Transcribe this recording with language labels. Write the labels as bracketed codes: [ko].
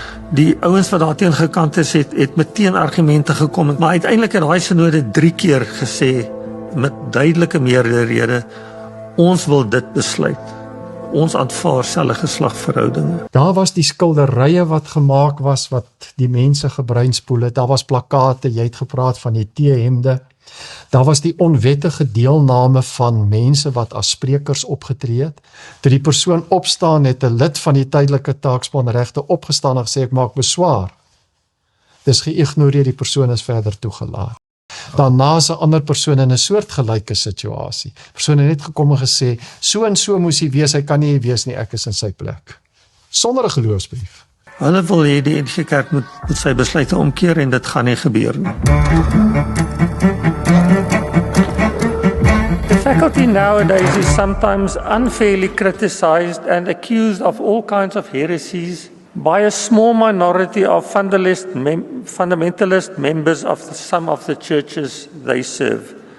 [af] Die ouens wat daarteen gekant is, het met teenargumente gekom, maar uiteindelik het daai sinode 3 keer gesê met duidelike meerderhede, ons wil dit besluit. Ons aanvaar selfde geslagverhoudinge. Daar was die skilderye wat gemaak was, wat die mense gebreinspoel het. Daar was plakate, jy het gepraat van die T-hemde. Daar was die onwettige deelname van mense wat as sprekers opgetree het. Toe die persoon opstaan, het 'n lid van die tydelike taakspanregte opgestaan en gesê, ek maak beswaar. Dis geïgnoreer, die persoon is verder toegelaat. Daarna is 'n ander persoon in 'n soortgelyke situasie. Die persoon het net gekom en gesê, so en so moes hy wees, hy kan nie wees nie, ek is in sy plek. Sonder 'n geloofsbrief. Hulle wil hê die NG Kerk moet sy besluite omkeer en dit gaan nie gebeur nie. [en] The faculty nowadays is sometimes unfairly criticized and accused of all kinds of heresies by a small minority of fundamentalist members of some of the churches they serve.